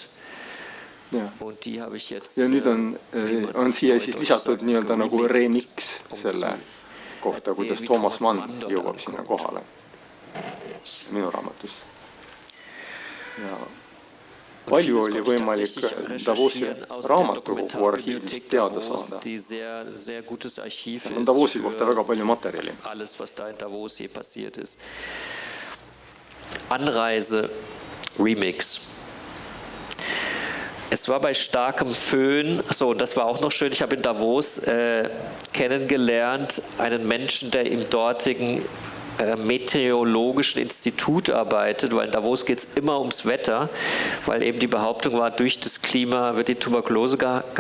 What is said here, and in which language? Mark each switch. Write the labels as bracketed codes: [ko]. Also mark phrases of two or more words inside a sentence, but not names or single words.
[et] Ja nüüd on siia siis lisatud nii-öelda nagu remix selle kohta, kuidas Thomas Mann jõuab sinna kohale minu raamatus. Ja palju oli võimalik Davosi raamatukogu arhiivist teada saada. On Davosi kohta väga palju materjali. [de] Anreise Remix. Es war bei starkem Föhn, so, und das war auch noch schön, ich habe in Davos kennengelernt einen Menschen, der im dortigen Meteorologischen Institut arbeitet, weil in Davos geht es immer ums Wetter, weil eben die Behauptung war, durch das Klima wird die Tuberkulose geheilt.